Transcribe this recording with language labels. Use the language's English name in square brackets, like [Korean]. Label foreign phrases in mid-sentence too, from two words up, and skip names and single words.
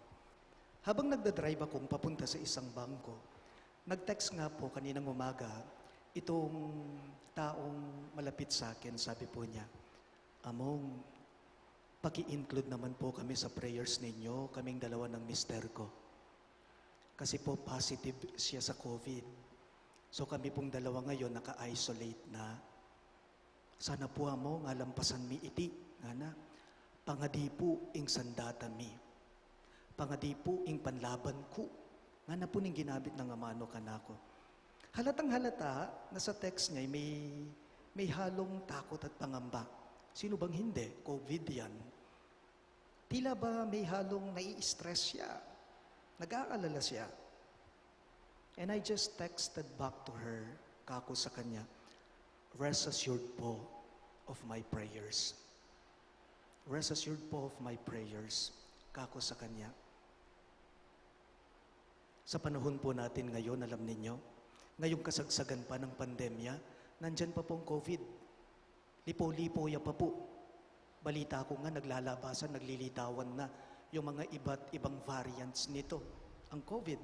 [Filipino] Habang nagdadrive akong papunta sa isang bangko, nag-text nga po kaninang umaga, itong taong malapit sa akin, sabi po niya, "Among, paki-include naman po kami sa prayers ninyo, kaming dalawa ng mister ko. Kasi po positive siya sa COVID. So kami pong dalawa ngayon naka-isolate na. [Pampanga] Sana po amo nga lampasan mi iti, nga na, pangadi po ing sandata mi. Pangadi po ing panlaban ko. Nga na po ning ginabit ng amano kanako." [Filipino] Halatang halata na sa text niya may halong takot at pangamba. Sino bang hindi? COVID yan. Tila ba may halong nai-stress siya? Nag-aalala siya. [English] And I just texted back to her, [Filipino] kako sa kanya, [English] "Rest assured po of my prayers." Rest assured po of my prayers, [Filipino] kako sa kanya. Sa panahon po natin ngayon, alam ninyo, ngayong kasagsagan pa ng pandemya, nandyan pa pong COVID. Lipo-lipo ya pa po. Balita ko nga, naglalabasan, naglilitawan na yung mga iba't ibang variants nito, ang COVID.